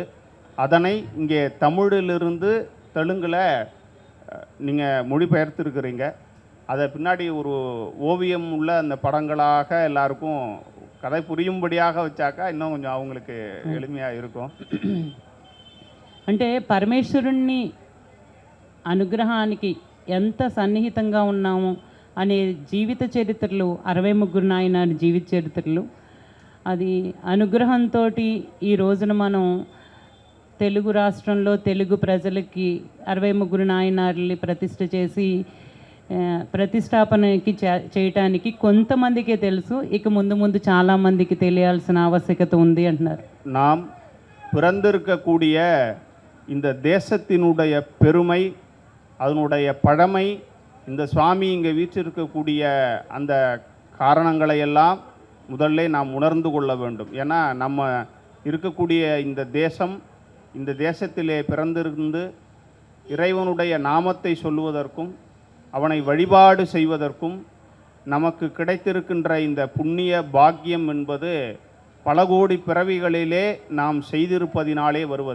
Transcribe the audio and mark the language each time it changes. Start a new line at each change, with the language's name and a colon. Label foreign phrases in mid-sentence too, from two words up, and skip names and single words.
Tamil: அதனை இங்கே தமிழிலிருந்து தெலுங்கில் நீங்கள் மொழிபெயர்த்திருக்கிறீங்க. அதை பின்னாடி ஒரு ஓவியம் உள்ள அந்த படங்களாக எல்லாருக்கும் கதை புரியும்படியாக வச்சாக்கா இன்னும் கொஞ்சம் அவங்களுக்கு எளிமையாக இருக்கும்.
Telugu: అంటే పరమేశ్వరుణ్ణి అనుగ్రహానికి ఎంత సన్నిహితంగా ఉన్నాము అనే జీవిత చరిత్రలు 63 నాయనారి జీవిత చరిత్రలు. అది అనుగ్రహంతో ఈ రోజున మనం తెలుగు రాష్ట్రంలో తెలుగు ప్రజలకి 63 నాయనార్లని ప్రతిష్ఠ చేసి ప్రతిష్టాపనకి చేయటానికి కొంతమందికే తెలుసు, ఇక ముందు ముందు చాలామందికి తెలియాల్సిన ఆవశ్యకత ఉంది అంటున్నారు.
Tamil: நாம் பிறந்திருக்கக்கூடிய இந்த தேசத்தினுடைய பெருமை, அதனுடைய பழமை, இந்த சுவாமி இங்கே வீற்றிருக்கக்கூடிய அந்த காரணங்களை எல்லாம் முதல்ல நாம் உணர்ந்து கொள்ள வேண்டும். ஏன்னா நம்ம இருக்கக்கூடிய இந்த தேசம், இந்த தேசத்திலே பிறந்திருந்து இறைவனுடைய நாமத்தை சொல்லுவதற்கும் அவனை வழிபாடு செய்வதற்கும் நமக்கு கிடைத்திருக்கின்ற இந்த புண்ணிய பாக்கியம் என்பது பல கோடி பிறவிகளிலே நாம் செய்திருப்பதினாலே வருவது.